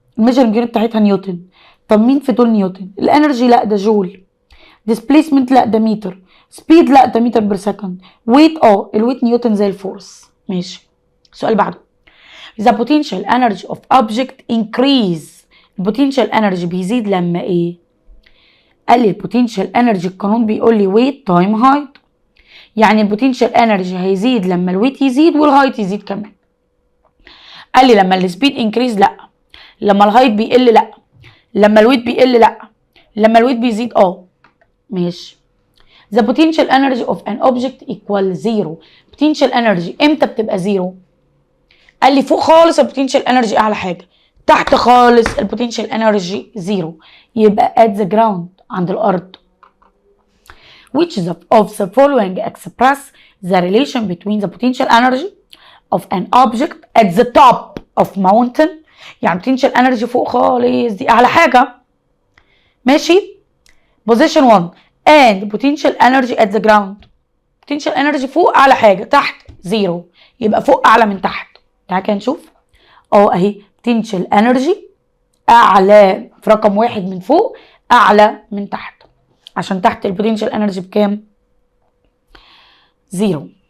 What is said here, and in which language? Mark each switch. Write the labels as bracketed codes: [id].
[ar] الميجرنج يونت بتاعتها نيوتن. طب مين في دول نيوتن؟ الانرجي لا ده جول، ديسبيسمنت لا ده متر، سبيد لا ده متر بير سكند، ويت الويت نيوتن زي الفورس. ماشي. السؤال بعده [en] the potential energy of object increase. [ar] البوتنشال انرجي بيزيد لما ايه؟ قال لي البوتنشال انرجي القانون بيقول لي ويت تايم هايت، يعني البوتنشال انرجي هيزيد لما الويت يزيد والهايت يزيد كمان. قال لي لما السبيد انكريز لا، لما الهايت بيقل لا، لما الويت بيقل لا، لما الويت بيزيد ماشي. [en] the potential energy of an object equal zero. [ar] potential energy امتى بتبقى زيرو؟ قال لي فوق خالص البوتنشال انرجي اعلى حاجه، تحت خالص البوتنشال انرجي زيرو، يبقى [en] at the ground [ar] عند الارض. [en] which of the following express the relation between the potential energy of an object at the top of mountain. [ar] يعني potential energy فوق خالص دي اعلى حاجه، ماشي. [en] position 1 and potential energy at the ground. [ar] potential energy فوق اعلى حاجه، تحت زيرو، يبقى فوق اعلى من تحت. تعالى كده نشوف اهي potential energy اعلى في رقم واحد من فوق اعلى من تحت، عشان تحت البوتنشال انرجي بكام؟ زيرو.